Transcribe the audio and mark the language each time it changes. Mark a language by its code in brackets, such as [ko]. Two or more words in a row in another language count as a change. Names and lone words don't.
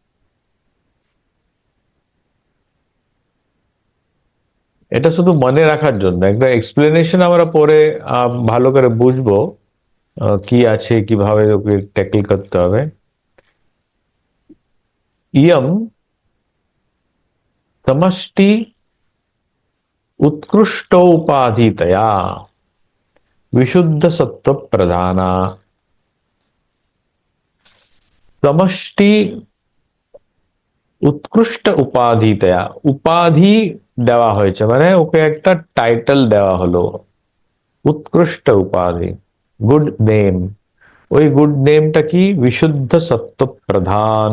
[bn] এটা শুধু মনে রাখার জন্য, একটা এক্সপ্লেনেশন আমরা পরে ভালো করে বুঝবো কি আছে, কিভাবে ওকে ট্যাকল করতে হবে। [sa] ইয়ম সমষ্টি उत्कृष्ट उपाधितया विशुद्ध सत्व प्रधाना, समष्टि উৎকৃষ্ট উপাধিতয়া, [bn] উপাধি দেওয়া হয়েছে মানে ওকে একটা টাইটেল দেওয়া হলো, উৎকৃষ্ট উপাধি, [en] good name. [bn] ওই গুড নেমটা কি, বিশুদ্ধ সত্য প্রধান।